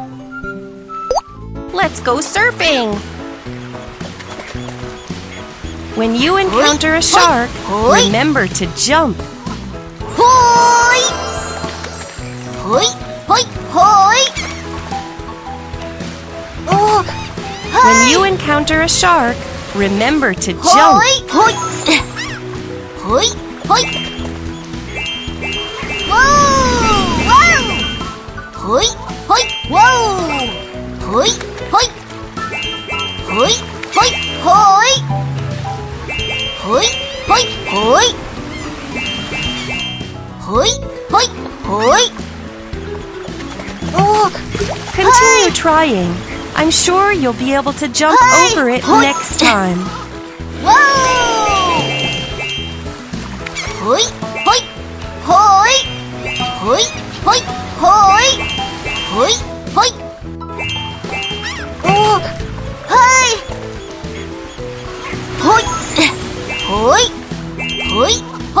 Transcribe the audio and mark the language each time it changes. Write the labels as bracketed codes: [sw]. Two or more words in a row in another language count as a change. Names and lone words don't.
[en] Let's go surfing! When you encounter a shark, remember to jump. Hoi! Hoi! Hoi! Hoi! Oh! When you encounter a shark, remember to jump. Hoi! Hoi! Hoi! Hoi! Whoa! Whoa! Hoi! Hoi! Whoa! Hoi! Hoi! Hoi! Hoi! Hoi! Hoi! Hoi! Hoi! Hoi! Hoi! Hoi! Oh! Continue trying. I'm sure you'll be able to jump over it next time. Whoa! Hoi! Hoi! Hoi! Hoi! Hoi! Hoi! Hoi! Hoi! Oh! Hoi! Hoi! Hoi! Hoi! Hoi!